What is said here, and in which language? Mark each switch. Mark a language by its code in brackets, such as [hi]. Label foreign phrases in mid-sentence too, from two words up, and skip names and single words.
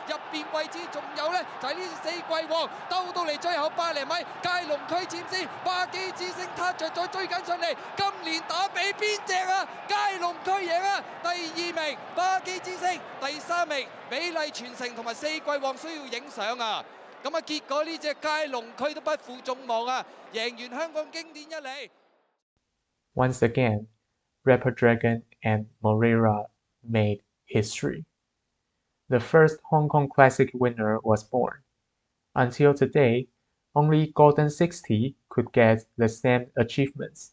[yue] 入邊位置仲有咧就係呢4季王，兜到嚟最後100零米界龍區佔先，巴基之星撻着咗追緊上嚟，今年打俾邊隻啊？界龍贏啊！第2名巴基之星，第3名美麗傳承同埋4季旺需要影相啊！咁啊，結果呢隻街龍區都不負眾望啊，贏完香港經典1哩。 [en] Once again, Rapper Dragon and Moreira made history. The first Hong Kong Classic winner was born. Until today, only Golden 60 could get the same achievements.